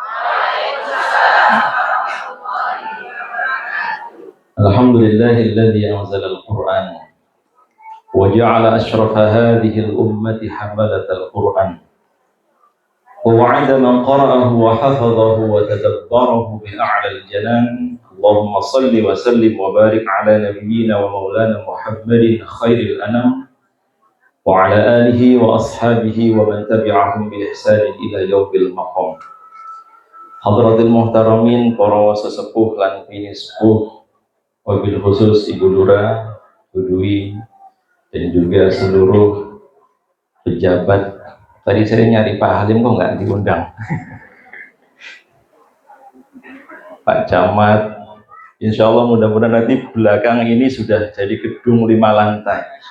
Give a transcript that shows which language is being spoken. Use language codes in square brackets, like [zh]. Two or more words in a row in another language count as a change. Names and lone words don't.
[ar] الحمد لله الذي أنزل القرآن وجعل أشرف هذه الأمة حملة القرآن ووعد من قرأه وحفظه وتدبره بأعلى الجنان. اللهم صل وسلم وبارك على نبينا ومولانا محمد خير الأنام وعلى آله وأصحابه ومن تبعهم بإحسان إلى يوم المقام. حضرات المحترمين, [id] para [jv] sesepuh lan bini sepuh, [ar] وبالخصوص [id] Ibu Lura, Bu Dwi, dan juga seluruh pejabat. Tadi saya nyari Pak Halim kok nggak diundang. Pak Camat, insya Allah mudah-mudahan nanti belakang ini sudah jadi gedung 5 lantai.